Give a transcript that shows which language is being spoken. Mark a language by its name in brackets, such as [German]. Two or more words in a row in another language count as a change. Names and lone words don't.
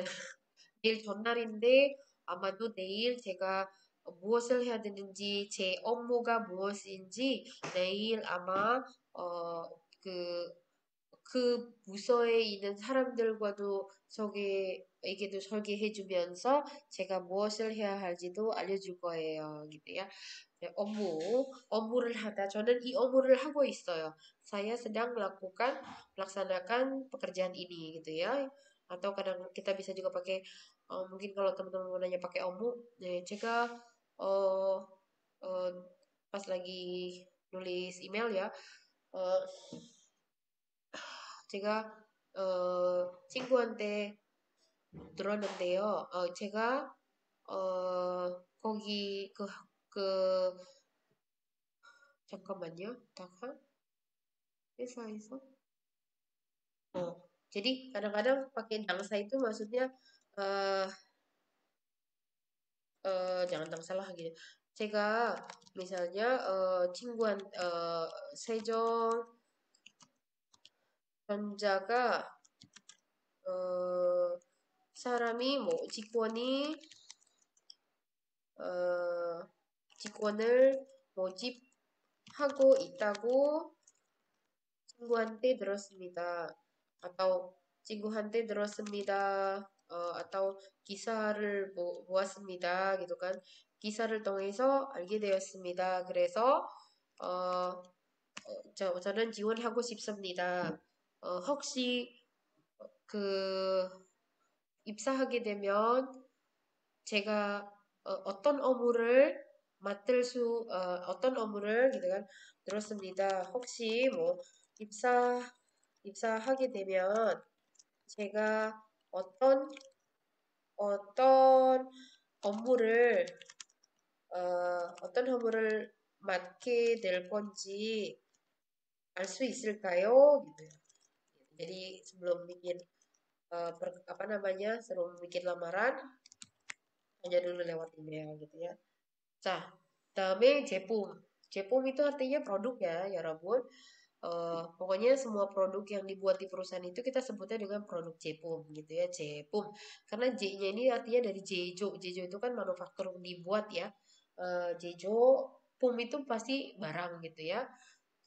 [Korean] 내일 전날인데 아마도 내일 제가 무엇을 해야 되는지, 제 업무가 무엇인지 내일 아마 그 부서에 있는 사람들과도 에게도 설계해주면서 제가 무엇을 해야 할지도 알려줄 거예요. [Indonesian] gitu ya. [Korean] 업무를 하다 저는 이 업무를 하고 있어요. [Indonesian] Saya sedang melaksanakan pekerjaan ini gitu ya. Atau kadang kita bisa juga pakai mungkin kalau teman-teman mau nanya pakai [Korean] 업무, 네, 제가 어, 어, [Indonesian] pas lagi nulis email ya, [Korean] 어, 제가 친구한테 들었는데요. 제가 거기 그 잠깐만요. 다가 회사에서 [Indonesian] jadi kadang-kadang pakai dangsa itu maksudnya eh jangan dangsa lah gitu. [Korean] 제가 misalnya 세종 전자가 사람이 뭐 어, 직원을 모집하고 있다고 친구한테 들었습니다. atau 친구한테 들었습니다. atau 기사를 보았습니다. [Indonesian] gitu kan. [Korean] 기사를 통해서 알게 되었습니다. 그래서 저는 지원하고 싶습니다. 혹시 그 입사하게 되면 제가 어떤 업무를 [Indonesian] gitu kan [Korean] 들었습니다. 혹시 뭐 입사하게 되면 제가 어떤 업무를 어떤 업무를 맡게 될 건지 알 수 있을까요? [Indonesian] gitu. Jadi sebelum bikin sebelum bikin lamaran tanya dulu lewat email gitu ya. [Korean] 자, 다음에 제품. 제품 [Indonesian] itu artinya produk ya, [Korean] 여러분. [Indonesian] pokoknya semua produk yang dibuat di perusahaan itu kita sebutnya dengan produk 제품 gitu ya, 제품. Karena J-nya ini artinya dari jejo. Jejo itu kan manufaktur dibuat ya. Jejo, pum itu pasti barang gitu ya.